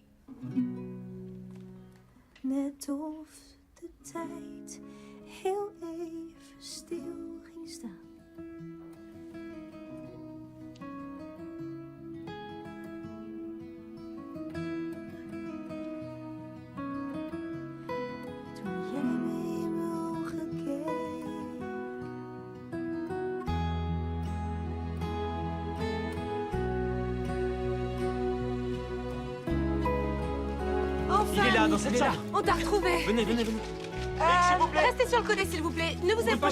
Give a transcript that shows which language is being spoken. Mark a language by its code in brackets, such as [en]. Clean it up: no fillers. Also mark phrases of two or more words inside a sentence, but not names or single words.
[nl] Net of de tijd heel even stil ging staan. Toen jij me in mijn ogen keek. [fr] Enfin, Il est là, dans Mick, cette chambre. On t'a retrouvé. Venez, venez, venez. s'il vous plaît. Restez sur le côté, s'il vous plaît. Ne vous Vous approchez